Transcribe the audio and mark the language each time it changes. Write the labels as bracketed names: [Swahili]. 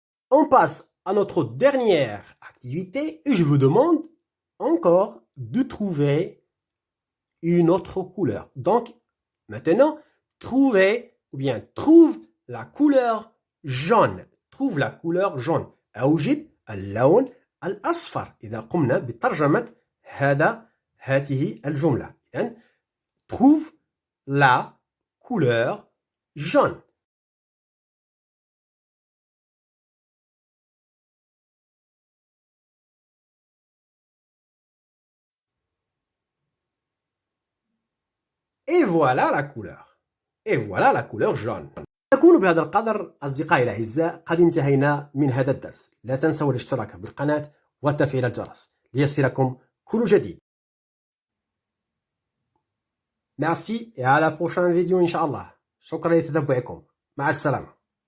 [French] On passe à notre dernière activité et je vous demande encore de trouver une autre couleur. Donc, maintenant, trouvez ou bien trouve la couleur jaune. Trouve la couleur jaune. [Arabic] أوجد اللون الأصفر إذا قمنا بترجمة هذه الجملة. [French] إذن trouve la couleur jaune. Et voilà la couleur. Et voilà la couleur jaune. [Arabic] نكون بهذا القدر أصدقائي الأعزاء قد انتهينا من هذا الدرس. لا تنسوا الاشتراك بالقناة وتفعيل الجرس ليصلكم كل جديد. [French] Merci et à la prochaine vidéo [Arabic] إن شاء الله. شكرا لتتبعكم. مع السلامة.